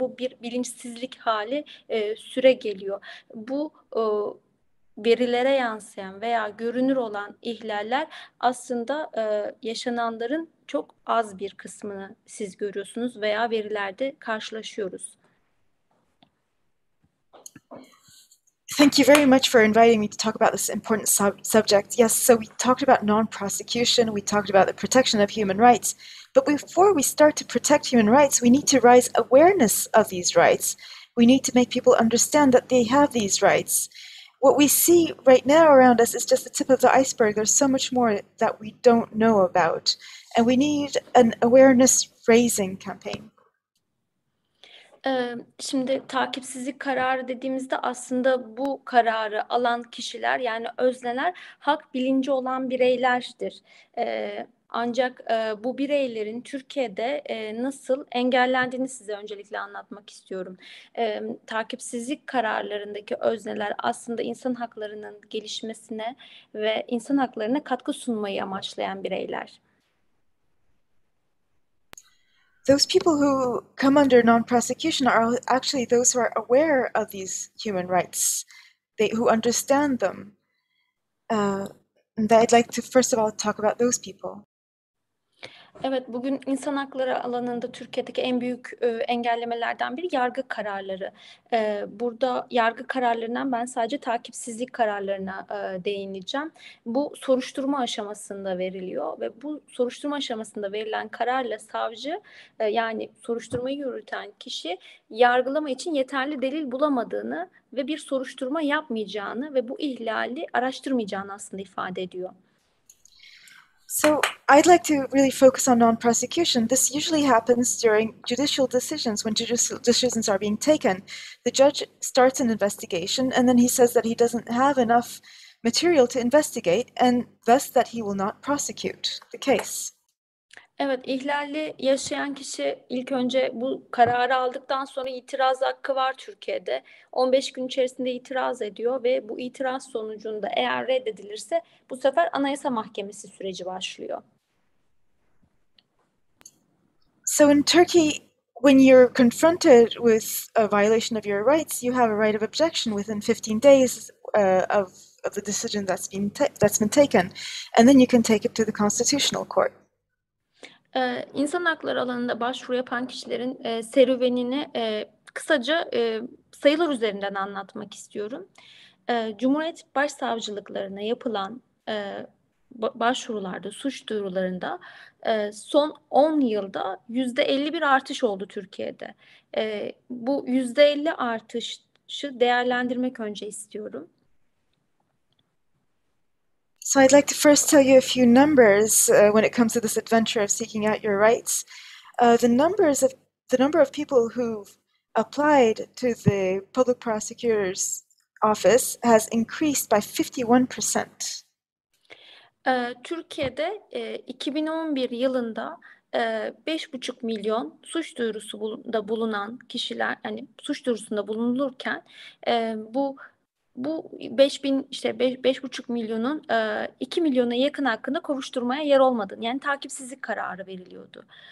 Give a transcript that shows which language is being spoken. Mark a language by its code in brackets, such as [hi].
[tr] Bu bir bilinçsizlik hali süre geliyor. Bu verilere yansıyan veya görünür olan ihlaller aslında yaşananların çok az bir kısmını siz görüyorsunuz veya verilerde karşılaşıyoruz. [en] Thank you very much for inviting me to talk about this important subject. Yes, so we talked about non-prosecution, we talked about the protection of human rights, but before we start to protect human rights, we need to raise awareness of these rights. We need to make people understand that they have these rights. What we see right now around us is just the tip of the iceberg. There's so much more that we don't know about, and we need an awareness raising campaign. [tr] Şimdi takipsizlik kararı dediğimizde aslında bu kararı alan kişiler, yani özneler hak bilinci olan bireylerdir. Ancak bu bireylerin Türkiye'de nasıl engellendiğini size öncelikle anlatmak istiyorum. Takipsizlik kararlarındaki özneler aslında insan haklarının gelişmesine ve insan haklarına katkı sunmayı amaçlayan bireyler. [en] Those people who come under non-prosecution are actually those who are aware of these human rights, who understand them. And I'd like to first of all talk about those people. [tr] Evet, bugün insan hakları alanında Türkiye'deki en büyük engellemelerden biri yargı kararları. Burada yargı kararlarından ben sadece takipsizlik kararlarına değineceğim. Bu soruşturma aşamasında veriliyor ve bu soruşturma aşamasında verilen kararla savcı yani soruşturmayı yürüten kişi yargılama için yeterli delil bulamadığını ve bir soruşturma yapmayacağını ve bu ihlali araştırmayacağını aslında ifade ediyor. [en] So I'd like to really focus on non-prosecution. This usually happens during judicial decisions, when judicial decisions are being taken. The judge starts an investigation and then he says that he doesn't have enough material to investigate and thus that he will not prosecute the case. [tr] Evet, ihlali yaşayan kişi ilk önce bu kararı aldıktan sonra itiraz hakkı var Türkiye'de. 15 gün içerisinde itiraz ediyor ve bu itiraz sonucunda eğer reddedilirse bu sefer Anayasa Mahkemesi süreci başlıyor. [en] So in Turkey, when you're confronted with a violation of your rights, you have a right of objection within 15 days of the decision that's been taken, and then you can take it to the Constitutional Court. [tr] İnsan hakları alanında başvuru yapan kişilerin serüvenini kısaca sayılar üzerinden anlatmak istiyorum. Cumhuriyet Başsavcılıklarına yapılan başvurularda, suç duyurularında son 10 yılda %51 artış oldu Türkiye'de. Bu %50 artışı değerlendirmek önce istiyorum. [en] So I'd like to first tell you a few numbers when it comes to this adventure of seeking out your rights. The number of people who've applied to the public prosecutor's office has increased by 51%. [tr] Türkiye'de 2011 yılında 5,5 milyon suç duyurusunda bulunan kişiler, yani suç duyurusunda bulunulurken bu 5,5 milyonun 2 milyona yakın hakkında kovuşturmaya yer olmadığını, yani takipsizlik kararı veriliyordu.